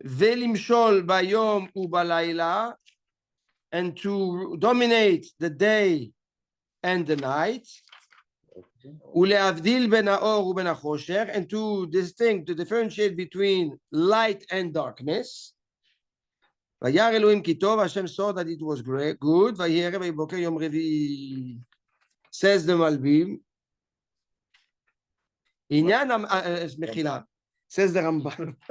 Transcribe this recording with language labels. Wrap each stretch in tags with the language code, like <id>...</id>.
<he>ולמשול ביום ובלילה,</he> <en>and to dominate the day and the night,</en> <he>ולהבדיל בין האור ובין החושך,</he> <en>and to differentiate between light and darkness.</en> <he>וירא אלוהים כי טוב,</he> <en>Hashem saw that it was good,</en> <he>ויהי ערב ויהי בוקר יום רביעי.</he> <en>Says the מלביב,</en> <he>עניין, מחילה,</he> <en>says the רמב"ן.</en>